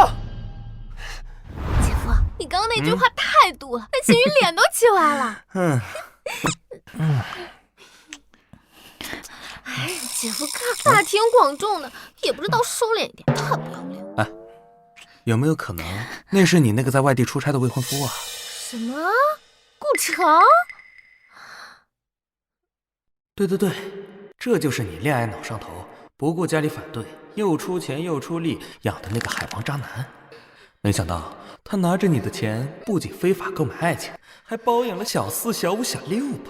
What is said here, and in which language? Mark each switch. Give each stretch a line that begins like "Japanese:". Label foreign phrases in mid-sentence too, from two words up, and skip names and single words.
Chinese: 姐夫，你剛剛那句話太毒了，那秦宇臉都氣歪了。哎，姐夫大庭廣眾的，也不知道收斂一點，太不要臉。哎，有沒有可能那是你那個在外地出差的未婚夫啊？什麼？ 顧城？對，這就是你戀愛腦上頭，不顧家裡反對，又出錢又出力養的那個海王渣男。沒想到他拿着你的錢，不僅非法購買愛情，還包養了小四、小五、小六吧？